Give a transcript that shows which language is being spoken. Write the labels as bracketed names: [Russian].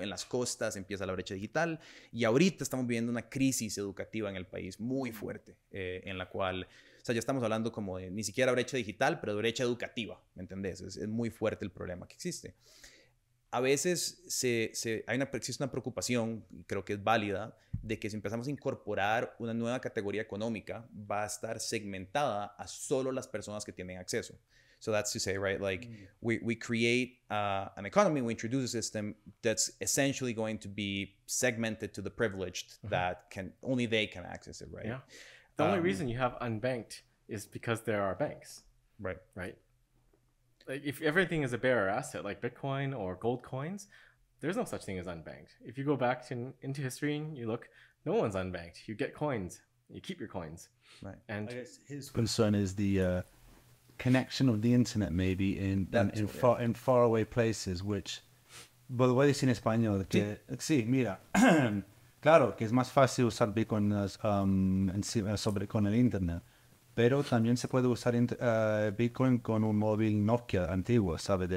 [Spanish] En las costas empieza la brecha digital y ahorita estamos viviendo una crisis educativa en el país muy fuerte, en la cual, o sea, ya estamos hablando como de ni siquiera brecha digital, pero de brecha educativa, ¿me entendés? Es muy fuerte el problema que existe. A veces existe una preocupación, y creo que es válida, de que si empezamos a incorporar una nueva categoría económica, va a estar segmentada a solo las personas que tienen acceso. [English] So that's to say, right, like we create an economy, we introduce a system that's essentially going to be segmented to the privileged that only they can access it, right? Yeah. The only reason you have unbanked is because there are banks. Right. Right. Like if everything is a bearer asset, like Bitcoin or gold coins, there's no such thing as unbanked. If you go back into history and you look, no one's unbanked. You get coins. You keep your coins. Right. And I guess his concern is the connection of the internet maybe in faraway places, which, but [Spanish] lo voy a decir en español, que sí, mira, claro que es más fácil usar Bitcoin con el internet, pero también se puede usar Bitcoin con un móvil Nokia antiguo, ¿sabe?